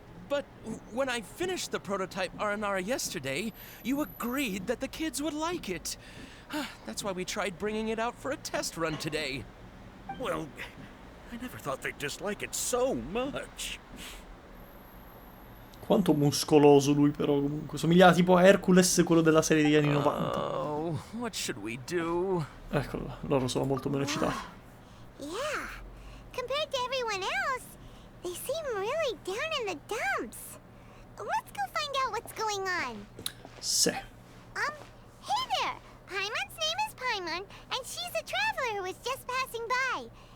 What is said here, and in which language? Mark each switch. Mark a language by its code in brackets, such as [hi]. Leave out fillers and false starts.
[en] But when I finished the prototype Aranara yesterday, you agreed that the kids would like it. That's why we tried bringing it out for a test run today. Well, I never thought they'd dislike it so much. [it] Quanto muscoloso lui però comunque. Somigliava tipo a Hercules, quello della serie degli anni 90. [en] Oh, what should we do? [it] Eccolo là, loro sono molto meno eccitati. [en] Yeah. Compared to everyone else, they seem really down in the dumps. Let's go find out what's going on. [it] Sì. [en] Hey there! Paimon's name is Paimon, and she's a traveler who was just passing by.